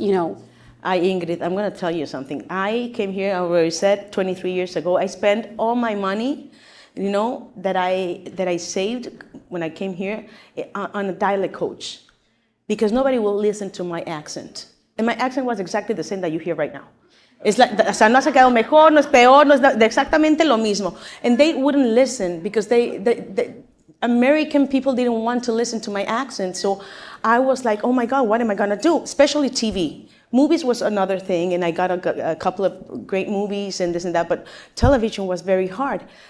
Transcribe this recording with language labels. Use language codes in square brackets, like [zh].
[en] Ingrid, I'm going to tell you something. I came here, I already said, 23 years ago. I spent all my money that I saved when I came here on a dialect coach, because nobody will listen to my accent. And my accent was exactly the same that you hear right now. It's like, [es] o sea, no se ha quedado mejor, no es peor, no es exactamente lo mismo. [en] And they wouldn't listen because the American people didn't want to listen to my accent. So I was like, oh my God, what am I going to do? Especially TV. Movies was another thing, and I got a couple of great movies and this and that, but television was very hard.